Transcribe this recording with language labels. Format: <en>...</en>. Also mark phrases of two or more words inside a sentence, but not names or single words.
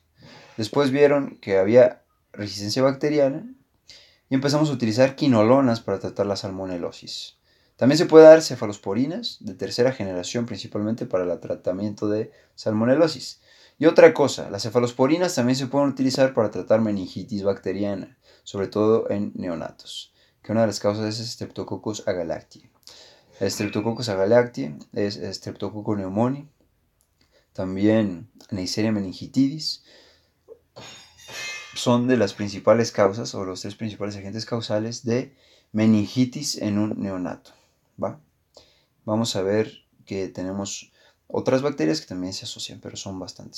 <es>Después vieron que había resistencia bacteriana y empezamos a utilizar quinolonas para tratar la salmonelosis. También se puede dar cefalosporinas de tercera generación, principalmente para el tratamiento de salmonelosis. Y otra cosa, las cefalosporinas también se pueden utilizar para tratar meningitis bacteriana, sobre todo en neonatos, que una de las causas es Streptococcus agalactiae. Streptococcus agalactiae es Streptococcus pneumoniae. También Neisseria meningitidis. Son de las principales causas o los tres principales agentes causales de meningitis en un neonato. ¿Va? Vamos a ver que tenemos otras bacterias que también se asocian, pero son bastantes.</es>